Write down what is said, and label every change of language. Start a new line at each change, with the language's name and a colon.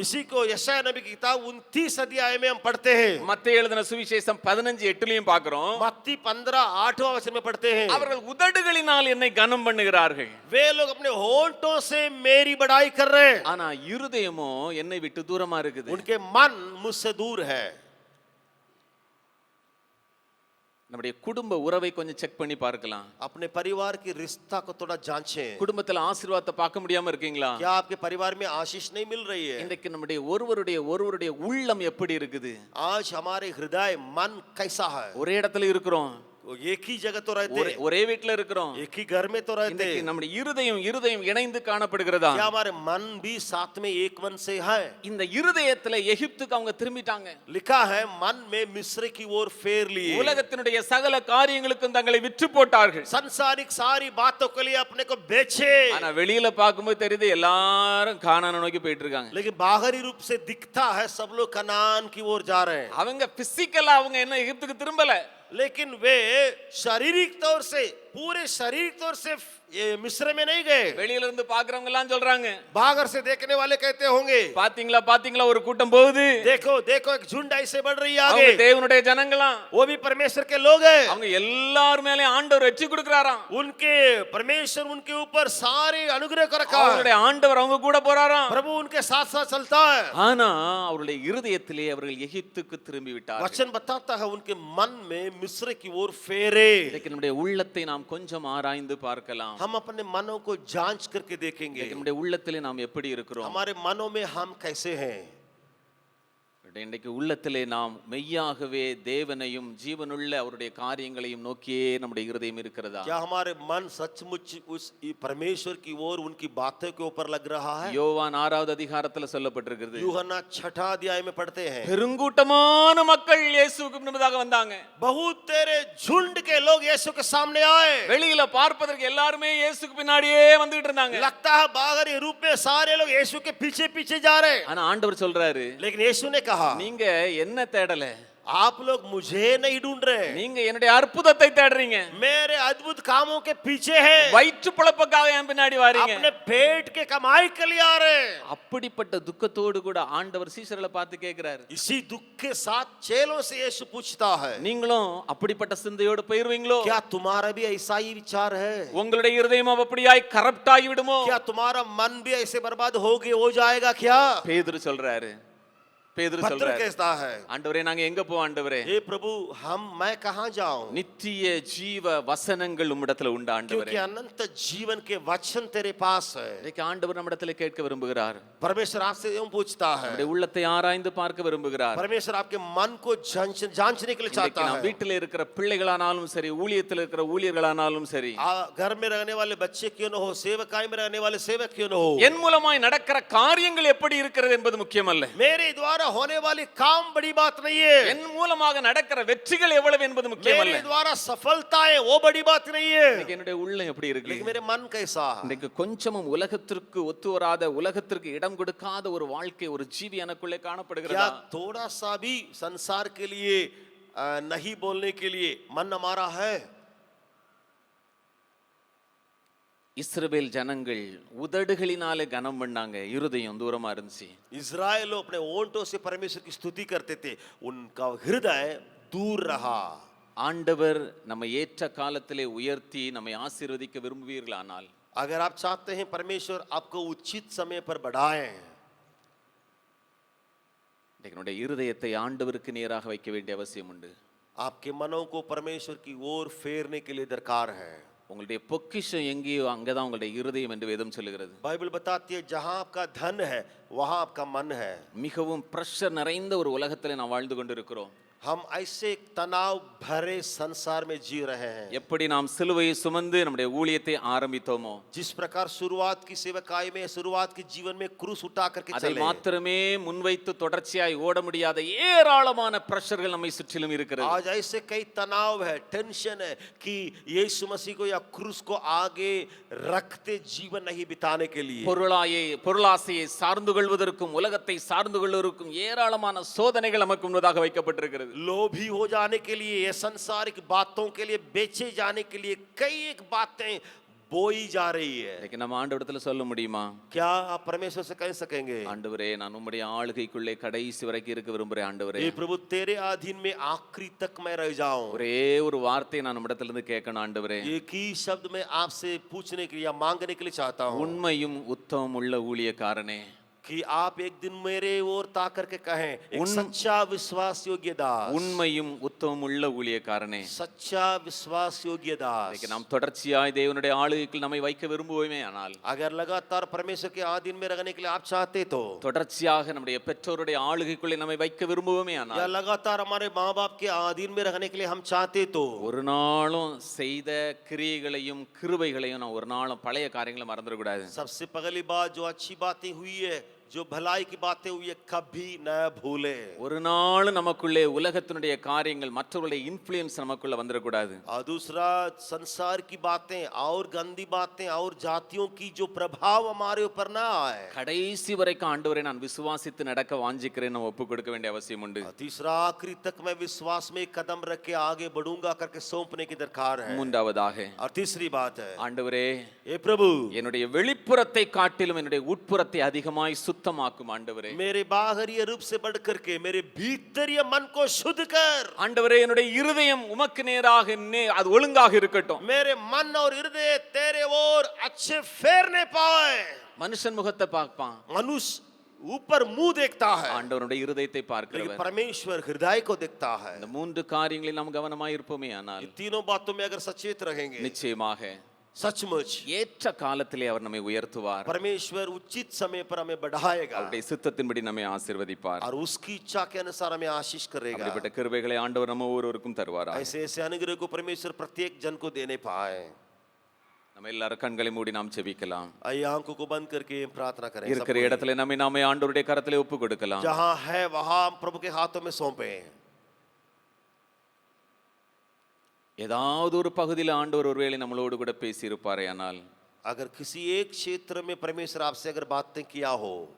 Hindi: इसी को यशायाह नबी की किताब 29 अध्याय में हम पढ़ते हैं।
Tamil: மத்தேயு எழுதின சுவிசேஷம் 15:8லயும் பார்க்கிறோம்.
Hindi: मत्ती 15:8वां वचन में पढ़ते हैं,
Tamil: அவர்கள் உதடுகளினால் என்னை கனம் பண்ணுகிறார்கள்,
Hindi: वे लोग अपने होंठों से मेरी बड़ाई कर रहे हैं,
Tamil: ஆனா இருதயமோ என்னை விட்டு தூரமா இருக்குது.
Hindi: उनके मन मुझसे दूर है।
Tamil: நம்முடைய குடும்ப உறவை கொஞ்சம் செக் பண்ணி பார்க்கலாம்.
Hindi: अपने परिवार की रिश्ता को थोड़ा जांचें।
Tamil: குடும்பத்துல ஆசீர்வாதத்தை பார்க்க முடியாம இருக்கீங்களா?
Hindi: क्या आपके परिवार में आशीष नहीं मिल रही है?
Tamil: இன்றைக்கு நம்முடைய ஒருவருடைய உள்ளம் எப்படி இருக்குது?
Hindi: आज हमारे हृदय मन कैसा है?
Tamil: ஒரே இடத்துல இருக்கிறோம்,
Hindi: वो एक ही जगह तो रहते,
Tamil: ஒரே வீட்ல இருக்கிறோம்,
Hindi: एक ही घर में तो रहते,
Tamil: இன்றைக்கு நம்முடைய இருதயம் இணைந்து காணப்படுகிறதா?
Hindi: क्या हमारे मन भी साथ में एक मन से है?
Tamil: இந்த இருதயத்துல எகிப்துக்கு அவங்க திரும்பிட்டாங்க.
Hindi: लिखा है मन में मिस्र की ओर फेर लिए,
Tamil: உலகத்தினுடைய சகல காரியங்களுக்கும் தங்களை விற்று போட்டார்கள்.
Hindi: संसारिक सारी बातों के लिए अपने को बेचे।
Tamil: ஆனா வெளியில பார்க்கும்போது தெரியுது எல்லாரும் கானானை நோக்கி போயிட்டு இருக்காங்க.
Hindi: लेकिन बाहरी रूप से दिखता है सब लोग कनान की ओर जा रहे हैं,
Tamil: அவங்க பிசிக்கலா அவங்க என்ன எகிப்துக்கு திரும்பல,
Hindi: लेकिन वे शारीरिक तौर से पूरे शारीरिक तौर से ये मिस्र में नहीं गए।
Tamil: வெளியில இருந்து பாக்குறவங்க எல்லாம் சொல்றாங்க,
Hindi: बाहर से देखने वाले कहते होंगे,
Tamil: பாத்தீங்களா ஒரு கூட்டம் போகுது,
Hindi: देखो देखो एक झुंड ऐसे बढ़ रही है
Tamil: அவங்க
Hindi: आगे,
Tamil: தேவனுடைய ஜனங்களாம்,
Hindi: वो भी परमेश्वर के लोग हैं,
Tamil: அவங்க எல்லார் மேலயும் ஆண்டவர் வெற்றி கொடுக்கறாராம்,
Hindi: उनके परमेश्वर उनके ऊपर सारे अनुग्रह कर रखा है,
Tamil: அவருடைய ஆண்டவர் அவங்க கூட போறாராம்.
Hindi: प्रभु उनके साथ साथ चलता है।
Tamil: ஆனா அவருடைய இருதயத்திலே அவர்கள் எகிப்துக்கு திரும்பி விட்டார்கள்.
Hindi: वचन बताता है उनके मन में मिस्र की ओर फेरे।
Tamil: இன்னைக்கு நம்முடைய உள்ளத்தை நாம் கொஞ்சம் ஆராய்ந்து பார்க்கலாம்.
Hindi: हम अपने मनों को जांच करके देखेंगे,
Tamil: இன்னைக்கு நம்முடைய உள்ளத்திலே நாம் எப்படி இருக்கிறோம்?
Hindi: हमारे मनों में हम कैसे हैं।
Tamil: இன்றைக்கு உள்ளத்திலே நாம் மெய்யாகவே தேவனையும் ஜீவனுள்ள அவருடைய காரியங்களையும் நோக்கியே நம்முடைய இருதயம் இருக்கிறதா?
Hindi: क्या हमारे मन सचमुच उस परमेश्वर की ओर उनकी बातों के ऊपर लग रहा है?
Tamil: யோவான் 6வது அதிகாரத்துல சொல்லப்பட்டிருக்கிறது,
Hindi: यूहन्ना 6 अध्याय में पढ़ते हैं,
Tamil: பெருங்கூட்டமான மக்கள் இயேசுவுக்கு முன்பதாக வந்தாங்க.
Hindi: बहुत तेरे झुंड के लोग यीशु के सामने आए।
Tamil: வெளியில பார்ப்பதற்கு எல்லாருமே இயேசுக்கு பின்னாடியே வந்துட்டு இருந்தாங்க.
Hindi: लगता है बाहरी रूप में सारे लोग यीशु के पीछे पीछे जा रहे हैं,
Tamil: ஆனா ஆண்டவர் சொல்றாரு,
Hindi: लेकिन यीशु ने कहा,
Tamil: நீங்க என்ன தேடல,
Hindi: आप लोग मुझे नहीं ढूंढ रहे,
Tamil: நீங்க என்னுடைய அற்புதத்தை தேடுறீங்க,
Hindi: मेरे अद्भुत कामों के पीछे हैं,
Tamil: வயிற்று பிழப்புக்காக என் பின்னாடி வாரீங்க.
Hindi: अपने पेट के कमाई के लिए आ रहे हैं।
Tamil: அப்படிப்பட்ட துக்கத்தோடு கூட ஆண்டவர் சீஷர்களை பார்த்து கேட்கிறாரு,
Hindi: इसी दुख के साथ चेलों से यीशु पूछता है,
Tamil: நீங்களும் அப்படிப்பட்ட சிந்தையோடு போயிருவீங்களோ?
Hindi: क्या तुम्हारा भी ऐसा ही विचार है?
Tamil: உங்களுடைய இருதயம் அப்படியாய் கரப்ட் ஆகி விடுமோ?
Hindi: क्या तुम्हारा मन भी ऐसे बर्बाद हो जाएगा क्या?
Tamil: பேதுரு சொல்றாரு,
Hindi: पत्र कहता है,
Tamil: ஆண்டவரே நாங்க எங்க போவோம் ஆண்டவரே?
Hindi: हे प्रभु मैं कहां जाऊं?
Tamil: நித்திய ஜீவ வசனங்கள் உம்மிடத்துல உண்டு ஆண்டவரே.
Hindi: क्योंकि अनंत जीवन के वचन तेरे पास है।
Tamil: இன்னைக்கு ஆண்டவர் நம்மிடத்துல கேட்க விரும்புகிறார்,
Hindi: परमेश्वर आपसे यूं पूछता है,
Tamil: நம்முடைய உள்ளத்தை ஆராய்ந்து பார்க்க விரும்புகிறார்.
Hindi: परमेश्वर आपके मन को जांचने के लिए
Tamil: இன்னைக்கு
Hindi: चाहता
Tamil: நாம்
Hindi: है।
Tamil: வீட்டில் இருக்கிற பிள்ளைகளானாலும் சரி, ஊழியத்தில் இருக்கிற ஊழியர்களானாலும் சரி,
Hindi: घर में रहने वाले बच्चे क्यों न हो, सेवकाई में रहने वाले सेवक क्यों न हो,
Tamil: என் மூலமாய் நடக்கிற காரியங்கள் எப்படி இருக்கிறது என்பது முக்கியமல்ல,
Hindi: मेरे द्वारा होने वाली काम बड़ी बात नहीं है,
Tamil: என் மூலமாக நடக்கிற வெற்றிகள் எவ்வளவு என்பது முக்கியமல்ல,
Hindi: मेरे द्वारा सफलताएं वो बड़ी बात नहीं है,
Tamil: இன்னைக்கு என்னுடைய உள்ளம் எப்படி இருக்கு?
Hindi: लेकिन मेरे मन कैसा है?
Tamil: இன்னைக்கு கொஞ்சமும் உலகத்திற்கு ஒத்து வராத, உலகத்திற்கு இடம் கொடுக்காத ஒரு வாழ்க்கை, ஒரு ஜீவி எனக்குள்ளே
Hindi: क्या
Tamil: காணப்படுகிறதா?
Hindi: थोड़ा सा भी संसार के लिए नहीं बोलने के लिए मन हमारा है?
Tamil: இஸ்ரவேல் ஜனங்கள் உதடுகளினாலே கனம் பண்ணாங்க, இருதயம் தூரமா இருந்துச்சு.
Hindi: इजराइल अपने ओंठों से परमेश्वर की स्तुति करते थे, उनका हृदय दूर रहा।
Tamil: ஆண்டவர் நம்ம ஏற்ற காலத்திலே உயர்த்தி நம்மை ஆசீர்வதிக்க விரும்புவீர்களானால்,
Hindi: अगर आप चाहते हैं परमेश्वर आपको उचित समय पर बढ़ाए,
Tamil: என்னுடைய இருதயத்தை ஆண்டவருக்கு நேராக வைக்க வேண்டிய அவசியம் உண்டு.
Hindi: आपके मनों को परमेश्वर की ओर फेरने के लिए दरकार है।
Tamil: உங்களுடைய பொக்கிஷம் எங்கேயோ அங்கதான் உங்களுடைய இருதயம் என்று வேதம் சொல்லுகிறது.
Hindi: बाइबल बताती है जहां आपका धन है वहां आपका मन है।
Tamil: மிகவும் பிரஷர் நிறைந்த ஒரு உலகத்திலே நாம் வாழ்ந்து கொண்டிருக்கிறோம்.
Hindi: हम ऐसे तनाव भरे संसार में जी रहे हैं।
Tamil: எப்படி நாம் சிலுவையை சுமந்து நம்முடைய ஊழியத்தை ஆரம்பித்தோமோ
Hindi: जिस प्रकार शुरुआत की सेवकाई में, शुरुआत के जीवन में क्रूस उठा करके
Tamil: அதை
Hindi: चले,
Tamil: மாத்திரமே முன்வைத்து தொடர்ச்சியாய் ஓட முடியாத ஏராளமான பிரஷர்கள் நம்மை சுற்றிலும் இருக்கிறது.
Hindi: आज ऐसे कई तनाव है, टेंशन है कि यीशु मसीह को या क्रूस को आगे रखते जीवन नहीं बिताने के लिए
Tamil: பொருளாசையை சார்ந்து கொள்வதற்கும் உலகத்தை சார்ந்து கொள்வதற்கும் ஏராளமான சோதனைகள் நமக்கு முன்னதாக வைக்கப்பட்டிருக்கிறது.
Hindi: लोभी हो जाने के लिए, ये संसारिक बातों के लिए, बेचे जाने के लिए कई एक बातें बोई जा रही है। लेकिन
Tamil: நம்ம ஆண்டவரிடத்துல சொல்ல முடியுமா?
Hindi: क्या आप परमेश्वर से कह सकेंगे,
Tamil: ஆண்டவரே நான் உம்முடைய ஆளுகைக்குள்ளே கடைசி வரைக்கும் இருக்க விரும்புறேன் ஆண்டவரே.
Hindi: ये प्रभु तेरे अधीन में आखिरी तक मैं रह जाऊं।
Tamil: ஒரே ஒரு வார்த்தையை நான் உம்மிடத்துல இருந்து கேட்கணும் ஆண்டவரே.
Hindi: एक ही शब्द में आपसे पूछने के लिए या मांगने के लिए चाहता हूं
Tamil: உண்மையும் உத்தமம் உள்ள ஊழியக்காரனே,
Hindi: कि आप एक दिन मेरे ओर ताक करके कहें, एक सच्चा विश्वास योग्य दास,
Tamil: உண்மையும் உத்தமம் உள்ள ஊழியக்காரனே.
Hindi: सच्चा विश्वास योग्य दास।
Tamil: இன்னைக்கு நாம் தொடர்ச்சியாய் தேவனுடைய ஆளுகைக்குள் நம்மை வைக்க விரும்புவோமே ஆனால்,
Hindi: अगर लगातार परमेश्वर के अधीन में रहने के लिए आप चाहते तो,
Tamil: தொடர்ச்சியாக நம்முடைய பெற்றோருடைய ஆளுகைக்குள்ளே நம்மை வைக்க விரும்புவோமே
Hindi: या
Tamil: ஆனால்,
Hindi: लगातार हमारे माँ बाप के अधीन में रहने के लिए हम चाहते तो,
Tamil: ஒரு நாளும் செய்த கிரியைகளையும் கிருபைகளையும் நான் ஒரு நாளும் பழைய காரியங்களை மறந்துடக்கூடாது.
Hindi: सबसे पहली बात जो अच्छी बातें हुई है, जो भलाई की बातें हुई है, कभी न भूले।
Tamil: ஒரு நாள் நமக்குள்ளே உலகத்தினுடைய காரியங்கள் மற்றவர்களுடைய இன்ஃப்ளூயன்ஸ் நமக்குள்ள வந்துடக்கூடாது.
Hindi: और दूसरा, संसार की बातें और गंदी बातें और जातियों की जो प्रभाव हमारे ऊपर ना आए।
Tamil: கடைசி வரைக்கும் ஆண்டவரை நான் விசுவாசித்து நடக்க வாஞ்சிக்கிறேன் நம்ம ஒப்பு கொடுக்க வேண்டிய அவசியம் உண்டு.
Hindi: तीसरा, आखिरी तक मैं विश्वास में कदम रख के आगे बढ़ूंगा करके सौंपने की दरकार है।
Tamil: மூன்றாவதாக,
Hindi: और तीसरी बात है,
Tamil: ஆண்டவரே
Hindi: हे प्रभु
Tamil: என்னுடைய வெளிப்புறத்தை காட்டிலும் என்னுடைய உட்புறத்தை அதிகமாய் சுத்தமாக்கும் ஆண்டவரே.
Hindi: मेरे बाहरी रूप से बढ़ करके मेरे भीतरीय मन को शुद्ध कर।
Tamil: ஆண்டவரே என்னுடைய இருதயம் உமக்கு நேராக அது ஒழுங்காக இருக்கட்டும்.
Hindi: मेरे मन और हृदय तेरे ओर अच्छे फेरने पाए।
Tamil: மனுஷன் முகத்தை பார்ப்பான்,
Hindi: मनुष्य ऊपर मुंह देखता है,
Tamil: ஆண்டவருடைய இருதயத்தை
Hindi: लेकिन
Tamil: பார்க்கிறவர்.
Hindi: परमेश्वर हृदय को देखता है।
Tamil: இந்த மூன்று காரியங்களில் நாம் கவனமாய் இருப்போமே ஆனால்,
Hindi: इन तीनों बातों में अगर सचेत रहेंगे,
Tamil: நிச்சயமாக
Hindi: सचमुच
Tamil: ஏற்ற காலத்திலே அவர் நம்மை உயர்த்துவார்.
Hindi: परमेश्वर उचित समय पर हमें बढ़ाएगा
Tamil: அவருடைய சித்தத்தின்படி நம்மை ஆசீர்வதிப்பார்.
Hindi: और उसकी इच्छा के अनुसार हमें आशीष करेगा।
Tamil: அப்படிப்பட்ட கிருபைகளை ஆண்டவர் நம்ம ஒவ்வொருவருக்கும் தருவாராக.
Hindi: ऐसे ऐसे अनुग्रह को परमेश्वर प्रत्येक जन को देने पाए।
Tamil: நம்ம எல்லாரும் கண்களை மூடி நாம் ஜெபிக்கலாம்.
Hindi: आइए आंखों को बंद करके प्रार्थना करें।
Tamil: இருக்கிற இடத்துல நாமே ஆண்டவருடைய கரத்திலே ஒப்பு கொடுக்கலாம்.
Hindi: जहां है वहां हम प्रभु के हाथों में सौंपे।
Tamil: ஏதாவது ஒரு பகுதியில் ஆண்டவர் ஒருவேளை நம்மளோடு கூட பேசி இருப்பாரே ஆனால்,
Hindi: अगर किसी एक क्षेत्र में परमेश्वर आपसे अगर बातें किया हो,